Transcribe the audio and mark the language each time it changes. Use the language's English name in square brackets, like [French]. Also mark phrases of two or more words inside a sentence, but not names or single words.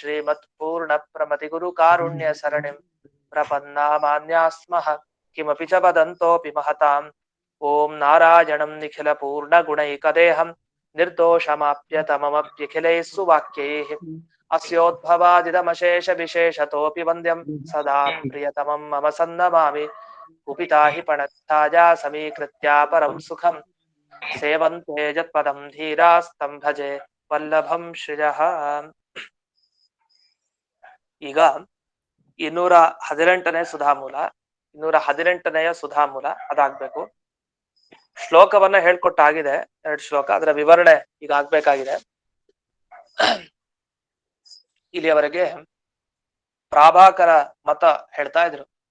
[Sanskrit] श्रीमत्पूर्णप्रमतिगुरुकारुण्यसरणिं प्रपन्नामान्याः स्मः किमपि च वदन्तोऽपि महताम् ॐ नारायणं निखिलपूर्णगुणैकदेहं निर्दोषमाप्यतममप्यखिलैः सुवाक्यैः अस्योद्भवादिदमशेषविशेषतोऽपि वन्द्यं सदा प्रियतमं मम सन्नमामि कुपिता हि पणत्ताजा समीकृत्या परं सुखं सेवन्ते यत्पदं धीरास्तं भजे वल्लभं ಶ್ರಿಯಃ [Kannada] ಈಗ 218ನೇ ಸುಧಾಮೂಲ 218ನೆಯ ಸುಧಾಮೂಲ ಅದಾಗಬೇಕು. ಶ್ಲೋಕವನ್ನ ಹೇಳ್ಕೊಟ್ಟಾಗಿದೆ, 2 ಶ್ಲೋಕ, ಅದರ ವಿವರಣೆ ಈಗ ಆಗ್ಬೇಕಾಗಿದೆ. ಇಲ್ಲಿಯವರೆಗೆ ಪ್ರಾಭಾಕರ ಮತ ಹೇಳ್ತಾ ಇದ್ರು.